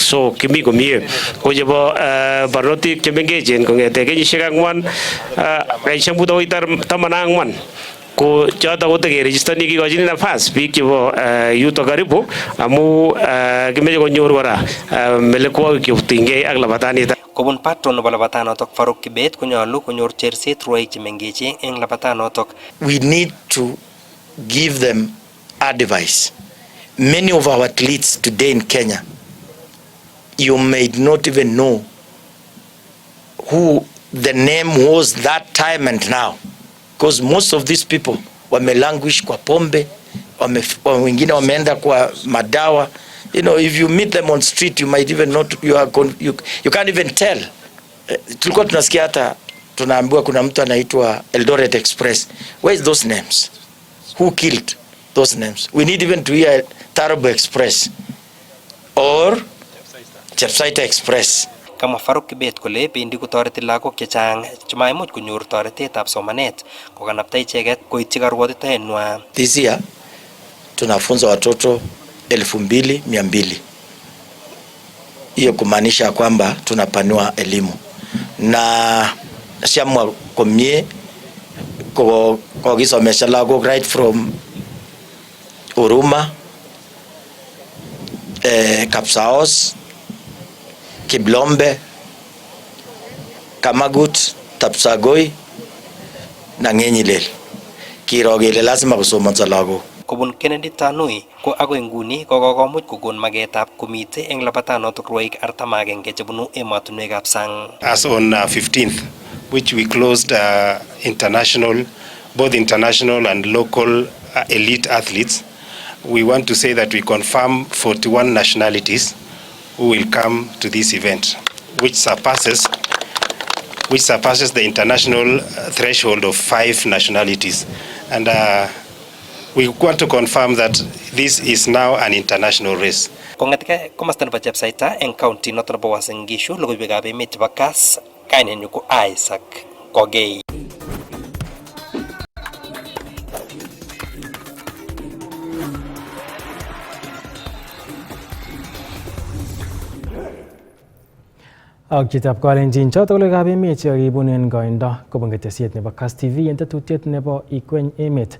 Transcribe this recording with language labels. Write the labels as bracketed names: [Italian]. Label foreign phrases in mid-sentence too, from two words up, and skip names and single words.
[Kalenjin] So kimi komie ko chebo barnotik chemengechen kong'ete kenyisiek 4 kenyisiek muut akoi 14 ko choto kotekerejistani kikochini nafas biik chebo yuto karibu amu kimeche konyor kora melekwokik chetinygei ak labatanito. Kobun patron nebo labatanotok Farouk Kibet konyolu konyor cherset rwoik chemengechen eng labatanotok. [English] We need to give them advice. Many of our athletes today in Kenya, you may not even know who the name was that time and now, because most of these people [Swahili] wamelanguish kwa pombe, wengine wameenda kwa madawa. [English] You know, if you meet them on street, you might even not, you can't even tell. [Swahili] Tulikuwa tunasikia hata tunaambiwa kuna mtu anaitwa Eldoret Express. [English] Where is those names? Who killed those names? We need even to hear Tarbo Express or Chepsaita Express. [Kalenjin] Kama Farouk Kibet kole bendi kotoreti lagok chechang chemaimuch konyor toretetab somanet kokanapta icheket koityi karwotitoenwa. [English] This year [Swahili] tunafunza watoto 2,200. Hiyo kumaanisha kwamba tunapanua elimu na [Kalenjin] siamwa komie [Swahili] kwa kisomesha lagok [English] right from [Swahili] Uruma, Kapsaos, Kiblombe, Kamagut, Tapsagoi na Ngenyilel. [Kalenjin] Kirogele lazima kusomanza lagok. Kobun Kennedy Tanui ko agoi nguni kokomuch kokon magetab komite eng labatanotok rwoik 41 chebunu emotinwekab sang. [English] As on 15th, which we closed both international and local elite athletes, we want to say that we confirm 41 nationalities who will come to this event, which surpasses the international threshold of 5 nationalities. And we want to confirm that this is now an international race. [Kalenjin] Kongetike komasta nebo Chepsaita eng county noto nebo Uasin Gishu, logoiwekab emet chebo Kass, kainenyu ko Isaac Kogei. Ak chitab kalenjin chotok logoiwekab emet chekibunen koindo kobun ketesiet nebo Kass TV en tetutiet nebo Ikweny Emet.